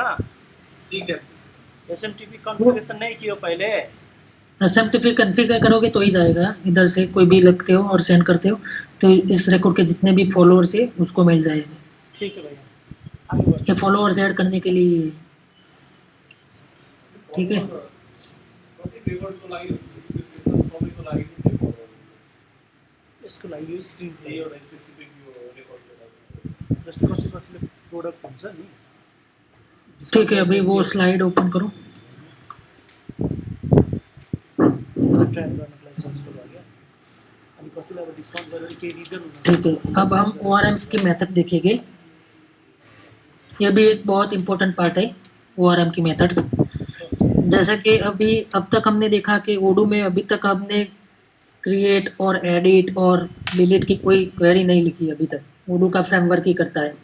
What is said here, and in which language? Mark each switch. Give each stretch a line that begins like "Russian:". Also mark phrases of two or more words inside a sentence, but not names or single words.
Hindi: ठीक है, SMTP कॉन्फ़िगरेशन नहीं किया पहले। SMTP कॉन्फ़िगर करोगे तो ही जाएगा। इधर से कोई भी लिखते हो और सेंड करते हो, तो इस रिकॉर्ड के जितने भी फॉलोअर्स है उसको मिल जाएगा। ठीक है भैया, आगे बढ़ो। ये फॉलोअर्स ऐड करने के लिए। ठीक है,
Nepali: यसको लागि यो स्क्रिन जस्तो कसैले प्रोडक्ट हुन्छ नि।
Hindi: ठीक है, अभी वो स्लाइड ओपन करो।
Nepali: ट्र्याक गर्नलाई सजिलो लाग्यो अनि कसैलाई अब डिस्काउन्ट गरेर केही रिजन हुन्छ।
Hindi: ठीक है, अब हम ORMs की मेथड देखेंगे। ये भी एक बहुत
English: important part
Hindi: है, ORM की मेथड्स। जैसे कि अब तक हमने देखा कि ओडू में अभी तक हमने क्रिएट और एडिट और डिलीट की कोई क्वेरी नहीं लिखी अभी तक, ओडू का फ्रेमवर्क ही करता है।